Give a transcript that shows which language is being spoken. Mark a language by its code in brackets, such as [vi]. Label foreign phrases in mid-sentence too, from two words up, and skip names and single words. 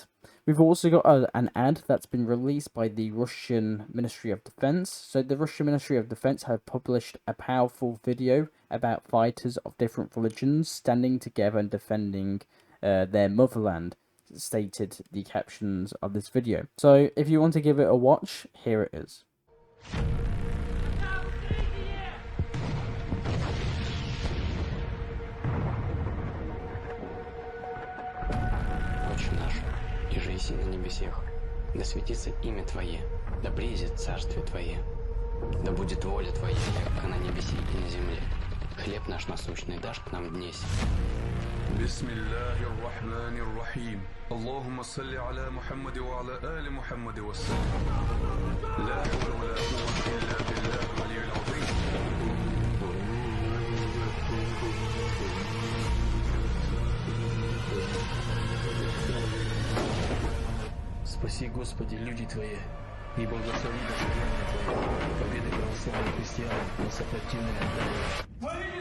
[en] We've also got an ad that's been released by the Russian Ministry of Defense. So the Russian Ministry of Defense have published a powerful video about fighters of different religions standing together and defending their motherland, stated the captions of this video. So if you want to give it a watch, here it is. [cu] И же еси на небесех, да светится имя Твое, да приедет царствие Твое, да будет воля Твоя, как на небеси и на земле. Хлеб наш насущный дашь к нам днесь. [ar] بسم الله الرحمن الرحيم اللهم صل على محمد وعلى آل محمد وسلم لا حول ولا قوة إلا بالله العلي العظيم. Спаси, Господи, люди Твои, и благослови достижения Твои, победы православных христиан на сопротивление Твое.